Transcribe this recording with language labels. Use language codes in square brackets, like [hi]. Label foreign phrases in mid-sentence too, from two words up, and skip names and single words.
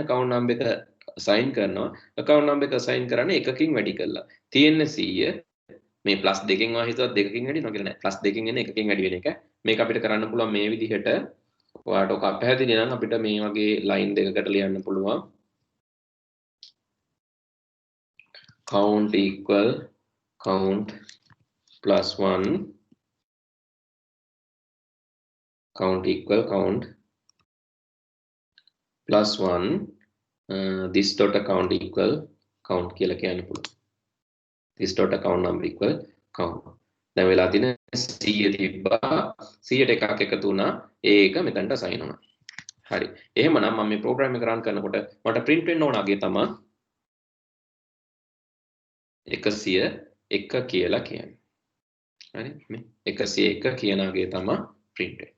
[en] account number [si] එක assign කරනවා. [en] account number [si] එක assign කරන්නේ එකකින් වැඩි කරලා. තියෙන්නේ 100 මේ plus දෙකෙන් වා හිතුවත් දෙකකින් වැඩි වෙනවා කියලා නෑ. plus දෙකෙන් එන්නේ එකකින් වැඩි වෙන එක. මේක අපිට කරන්න පුළුවන් මේ විදිහට. ඔයාලට ඔක අපහැදිලි නම් අපිට මේ වගේ line දෙකකට ලියන්න පුළුවන්. [en] count equal count plus 1 count equal count plus 1 this dot count equal count කියලා කියන්න පුළුවන්. this dot count number equal count. [si] දැන් වෙලා තියෙන 100 තිබ්බා 100ට එකක් එකතු වුණා ඒ එක මෙතනට assign වුණා. හරි. එහෙමනම් මම මේ ප්‍රෝග්‍රෑම් එක run කරනකොට මට print වෙන්න ඕන අගේ තමයි 101 කියලා කියන්නේ. හරි. මේ 101 කියන අගේ තමයි print වෙන්නේ.